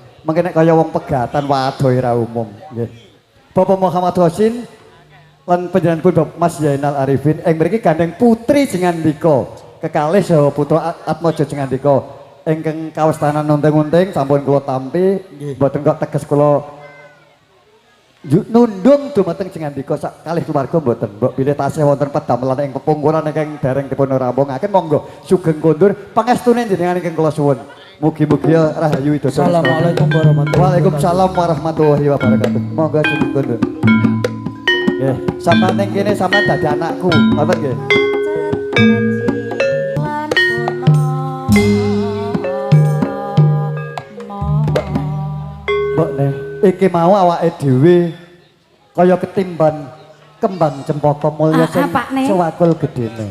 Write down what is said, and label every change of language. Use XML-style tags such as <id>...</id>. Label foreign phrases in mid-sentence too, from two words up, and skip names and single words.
<jv>Mengke nek kaya wong pegatan wadoh ora umum nggih. Bapak Muhammad Hasin lan panjenenganipun Bapak Mas Yainal Arifin ing mriki gandeng putri jengandika kekalih saha putra atmaja jengandika ingkang kawestanan nunting-unting sampun kula tampi mboten kok teges kula nundung dumateng sing ngandika sak kalih keluarga mboten mbok bilih tasih wonten pedamelan ing pepungkuran ingkang dereng dipun rampungaken monggo sugeng kondur pangestune jenengan ingkang kula suwun mugi-mugi rahayu itu.</jv> <ar>السلام عليكم ورحمة الله وبركاته. وعليكم السلام ورحمة الله وبركاته.</ar> <jv>Monggo sugeng kondur. Nggih, sampeyan ning kene sampeyan dadi anakku, ngoten nggih. Mbok nih, iki mau awake dhewe kaya ketimban kembang cempaka mulya sing sewakul gedene.</jv>